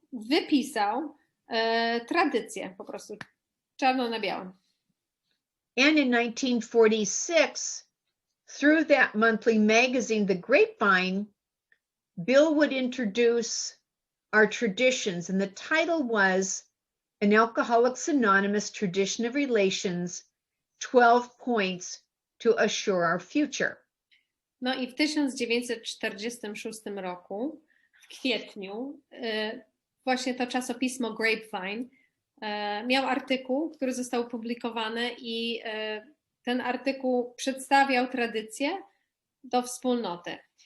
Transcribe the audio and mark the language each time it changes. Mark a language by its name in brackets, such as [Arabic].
[Polish] wypisał tradycję po prostu, czarno na białym. [English] And in 1946, through that monthly magazine, The Grapevine, Bill would introduce our traditions, and the title was An Alcoholics Anonymous Tradition of Relations, 12 Points to Assure Our Future. [Polish] No i w 1946 roku, w kwietniu, właśnie to czasopismo Grapevine miał artykuł, który został opublikowany i ten artykuł przedstawiał tradycję do wspólnoty.